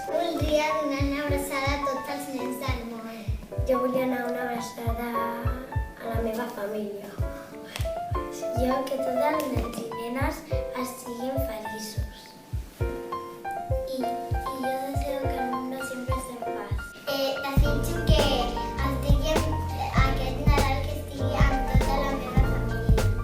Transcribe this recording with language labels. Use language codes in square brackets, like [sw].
[ca] Voldria donar una abraçada a tots els nens del món. Jo volia anar una abraçada a la meva família. Jo que tots els nens i nenes estiguin feliços. [es] I jo deseo que el mundo siempre esté en paz. [ca] Desitjo que estiguem aquest Nadal que estigui amb tota la meva família.